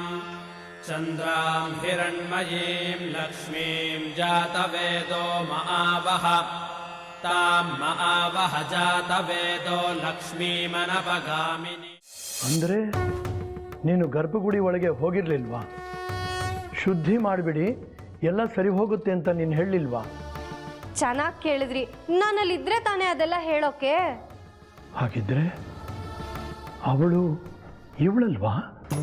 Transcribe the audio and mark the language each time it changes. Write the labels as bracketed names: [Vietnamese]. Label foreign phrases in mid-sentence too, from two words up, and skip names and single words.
[Sanskrit] चन्द्रां हिरण्मयीं लक्ष्मीं जातवेदो महावह तां महावह जातवेदो लक्ष्मीमनपगामिनी. [Kannada] ಅಂದರೆ ನೀನು ಗರ್ಭಗುಡಿ ಒಳಗೆ ಹೋಗಿರ್ಲಿಲ್ವಾ? ಶುದ್ಧಿ ಮಾಡಿಬಿಡಿ, ಎಲ್ಲ ಸರಿ ಹೋಗುತ್ತೆ ಅಂತ ನೀನು ಹೇಳಲಿಲ್ವಾ? ಚೆನ್ನಾಗಿ ಕೇಳಿದ್ರಿ. ನಾನಲ್ಲಿದ್ರೆ ತಾನೇ ಅದೆಲ್ಲ ಹೇಳೋಕೆ. ಹಾಗಿದ್ರೆ ಅವಳು ಇವಳಲ್ವಾ?